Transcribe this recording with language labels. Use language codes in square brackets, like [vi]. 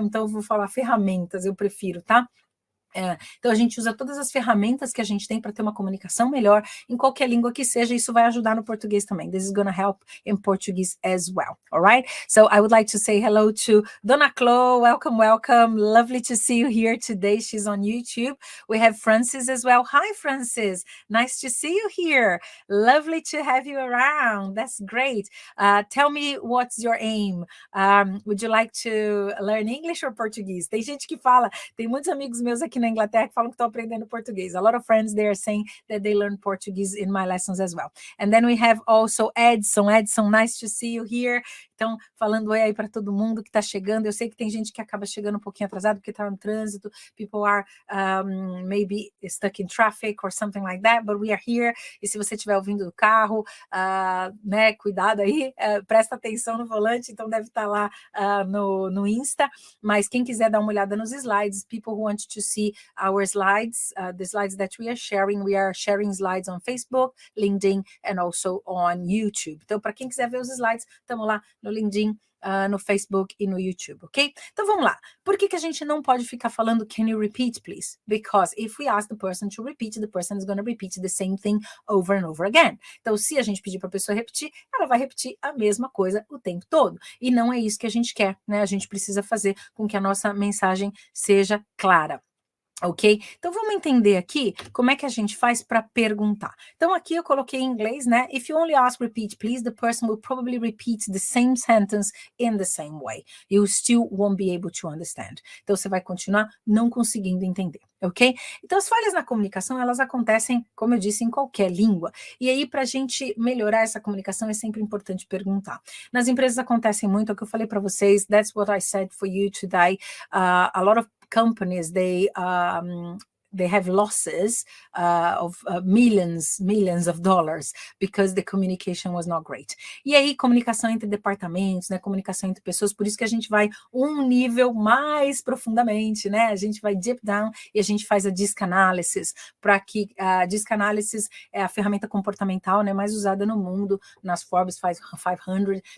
[pt] Então eu vou falar ferramentas, eu prefiro, tá? Então a gente usa todas as ferramentas que a gente tem para ter uma comunicação melhor em qualquer língua que seja, isso vai ajudar no português também. [en] This is going to help in Portuguese as well, all right? So I would like to say hello to Dona Clo, welcome, lovely to see you here today. She's on YouTube. We have Francis as well. Hi Francis, nice to see you here. Lovely to have you around, that's great. Tell me what's your aim. Would you like to learn English or Portuguese? [pt] Tem gente que fala, tem muitos amigos meus aqui na Inglaterra que falam que estão aprendendo português. [en] A lot of friends they are saying that they learn Portuguese in my lessons as well. And then we have also Edson. Edson, nice to see you here. [pt] Então, falando oi aí para todo mundo que está chegando. Eu sei que tem gente que acaba chegando um pouquinho atrasado porque está no trânsito. [en] People are maybe stuck in traffic or something like that, but we are here. [pt] E se você estiver ouvindo do carro, né, cuidado aí, presta atenção no volante, então deve estar lá no Insta. Mas quem quiser dar uma olhada nos slides, [en] people who want to see our slides, the slides that we are sharing slides on Facebook, LinkedIn and also on YouTube. [pt] Então, para quem quiser ver os slides, estamos lá no LinkedIn, no Facebook e no YouTube, ok? Então, vamos lá. Por que a gente não pode ficar falando [en] can you repeat, please? Because if we ask the person to repeat, the person is going to repeat the same thing over and over again. [pt] Então, se a gente pedir para a pessoa repetir, ela vai repetir a mesma coisa o tempo todo. E não é isso que a gente quer, né? A gente precisa fazer com que a nossa mensagem seja clara. Ok? Então, vamos entender aqui como é que a gente faz para perguntar. Então, aqui eu coloquei em inglês, né? [en] If you only ask repeat, please, the person will probably repeat the same sentence in the same way. You still won't be able to understand. [pt] Então, você vai continuar não conseguindo entender, ok? Então, as falhas na comunicação, elas acontecem, como eu disse, em qualquer língua. E aí, para a gente melhorar essa comunicação, é sempre importante perguntar. Nas empresas acontecem muito, é o que eu falei para vocês, [en] that's what I said for you today. A lot of companies, they they have losses of millions of dollars because the communication was not great. [pt] E aí, comunicação entre departamentos, né, comunicação entre pessoas, por isso que a gente vai um nível mais profundamente, né, a gente vai [en] deep down [pt] e a gente faz a DISC Analysis, para que a DISC Analysis é a ferramenta comportamental, né, mais usada no mundo, nas Forbes 500.